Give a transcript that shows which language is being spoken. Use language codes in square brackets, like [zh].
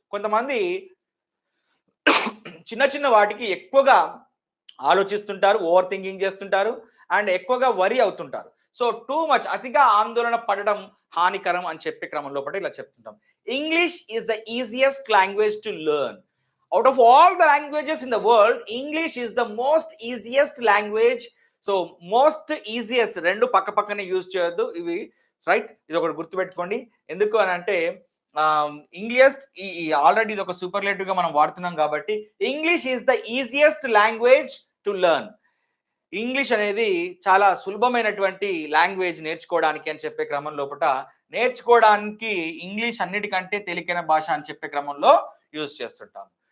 [te] కొంతమంది చిన్న చిన్న వాటికి ఎక్కువగా ఆలోచిస్తుంటారు, ఓవర్ థింకింగ్ చేస్తుంటారు అండ్ ఎక్కువగా వరీ అవుతుంటారు. [en] so too much, [te] అతిగా ఆందోళన పడడం హానికరం అని చెప్పే క్రమంలో పడి ఇలా చెప్తుంటాం. [en] English is the easiest language to learn. Out of all the languages in the world, English is the most easiest language. So most easiest, [te] రెండు పక్క పక్కనే యూజ్ చేయొద్దు ఇవి, రైట్? ఇది ఒకటి గుర్తుపెట్టుకోండి. ఎందుకు అని అంటే ఇంగ్లీష్ ఆల్రెడీ ఇది ఒక సూపర్లేటివ్ గా మనం వాడుతున్నాం కాబట్టి, [en] English is the easiest language to learn. [te] English అనేది చాలా సులభమైనటువంటి లాంగ్వేజ్ నేర్చుకోవడానికి అని చెప్పే క్రమం లోపల, నేర్చుకోవడానికి ఇంగ్లీష్ అన్నిటికంటే తేలికైన భాష అని చెప్పే క్రమంలో యూజ్ చేస్తుంటాం.